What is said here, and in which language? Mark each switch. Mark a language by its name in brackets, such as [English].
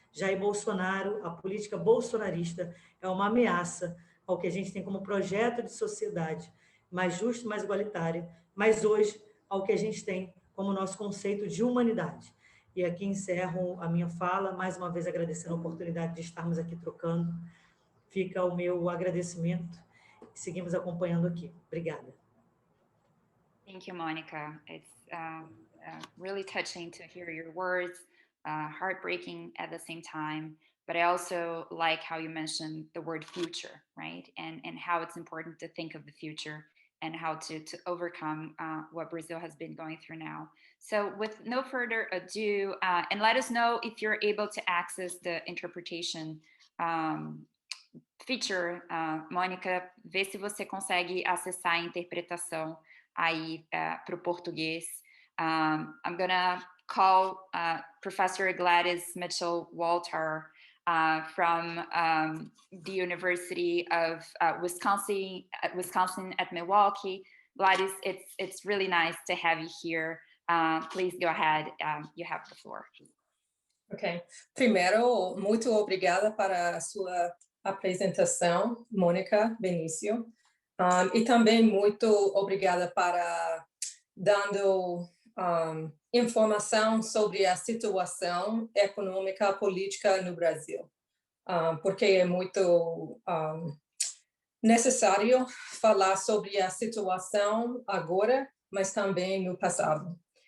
[Portuguese] Jair Bolsonaro, a política bolsonarista, é uma ameaça ao que a gente tem como projeto de sociedade mais justo, mais igualitária, mas hoje ao que a gente tem como nosso conceito de humanidade. E aqui encerro a minha fala, mais uma vez agradecendo a oportunidade de estarmos aqui trocando. Fica o meu agradecimento. Seguimos acompanhando aqui. Obrigada. [English] Thank you, Monica. It's really touching to hear your words, heartbreaking at the same time. But I also like how you mentioned the word future, right? And how it's important to think of the future and how to overcome what Brazil has been going through now. So with no further ado, and let us know if you're able to access the interpretation feature. [Portuguese] Mônica, vê se você consegue acessar a interpretação aí para o português. [English] I'm gonna call Professor Gladys Mitchell-Walter from the University of Wisconsin at Milwaukee. Gladys, it's really nice to have you here. Please go ahead. You have the floor. Ok. [Portuguese] Primeiro, muito obrigada para a sua apresentação, Mônica Benício. E também muito obrigada para dando informação sobre a situação econômica e política no Brasil, porque é muito necessário falar sobre a situação agora, mas também no passado.